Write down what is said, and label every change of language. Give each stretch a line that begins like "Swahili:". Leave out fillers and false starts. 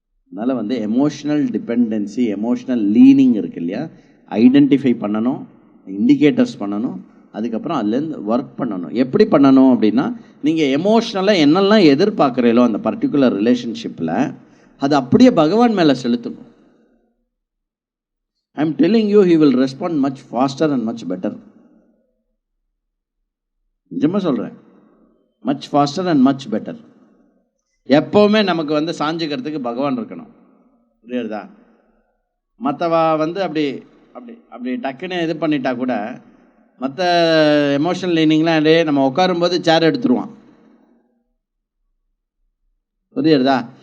Tamil: அதனால் வந்து emotional dependency, emotional leaning இருக்கு இல்லையா, ஐடென்டிஃபை பண்ணணும், இண்டிகேட்டர்ஸ் பண்ணணும், அதுக்கப்புறம் அதுலேருந்து ஒர்க் பண்ணணும். எப்படி பண்ணணும் அப்படின்னா, நீங்கள் எமோஷ்னலாக என்னெல்லாம் எதிர்பார்க்குறீங்களோ அந்த பர்டிகுலர் ரிலேஷன்ஷிப்பில் அது அப்படியே பகவான் மேலே செலுத்தணும்.
English: I am telling you, he will respond much faster and much better.
Tamil: நிஜமாக சொல்கிறேன்,
English: much faster and much better.
Tamil: எப்போவுமே நமக்கு வந்து சாஞ்சிக்கிறதுக்கு பகவான் இருக்கணும், புரியுறதா? மற்றவா வந்து அப்படி அப்படி அப்படி டக்குன்னு இது பண்ணிட்டா கூட, மற்ற எமோஷனல் லீனிங்லாம் அப்படியே நம்ம உட்காரும்போது சேர் எடுத்துருவான், புரியுறதா?